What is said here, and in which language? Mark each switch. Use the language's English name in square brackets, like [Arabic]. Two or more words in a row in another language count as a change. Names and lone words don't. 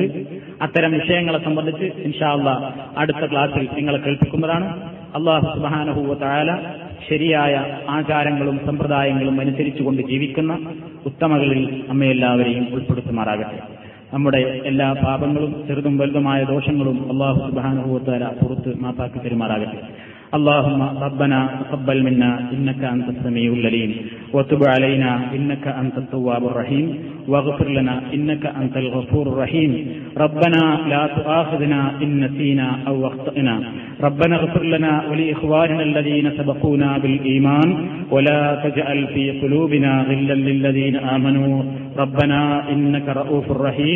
[Malayalam] അത്തരം വിഷയങ്ങളെ സംബന്ധിച്ച് [Arabic] إن شاء الله [Malayalam] അടുത്ത ക്ലാസ്സിൽ നിങ്ങളെ കേൾപ്പിക്കുന്നതാണ്. [Arabic] الله سبحانه وتعالى [Malayalam] ശരിയായ ആചാരങ്ങളും സമ്പ്രദായങ്ങളും അനുസരിച്ചുകൊണ്ട് ജീവിക്കുന്ന ഉത്തമകളിൽ നമ്മയെല്ലാവരെയും ഉൾപ്പെടുത്തുമാറാകട്ടെ. നമ്മുടെ എല്ലാ പാപങ്ങളും ചെറുതും വലുതുമായ ദോഷങ്ങളും [Arabic] الله سبحانه وتعالى [Malayalam] പുറത്ത് മാപ്പാക്കി തരുമാറാകട്ടെ. [Arabic] اللهم ربنا تقبل منا إنك أنت السميع العليم وتب علينا إنك أنت التواب الرحيم واغفر لنا إنك أنت الغفور الرحيم. ربنا لا تؤاخذنا إن نسينا أو أخطأنا. ربنا اغفر لنا ولإخواننا الذين سبقونا بالإيمان ولا تجعل في قلوبنا غلا للذين آمنوا ربنا إنك رؤوف رحيم.